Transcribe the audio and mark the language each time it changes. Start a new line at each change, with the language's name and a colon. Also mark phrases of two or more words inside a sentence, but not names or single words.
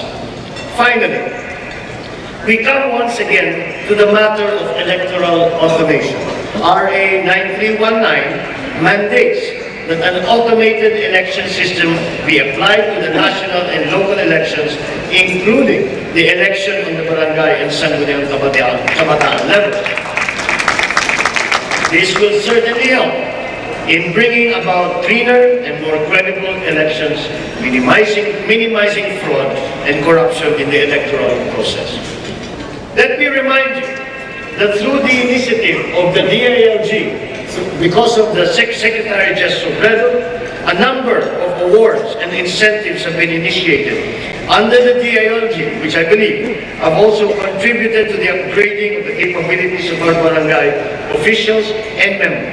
English: Finally, we come once again to the matter of electoral automation. RA 9319 mandates that an automated election system be applied to the national and local elections, including the election on the barangay and sangguniang kabataan level. This will certainly help in bringing about cleaner and more credible elections, minimizing fraud and corruption in the electoral process. Let me remind you that through the initiative of the DILG, because of the Secretary Jess Sobredo, a number of awards and incentives have been initiated under the DILG, which I believe have also contributed to the upgrading of the capabilities of our barangay officials and members.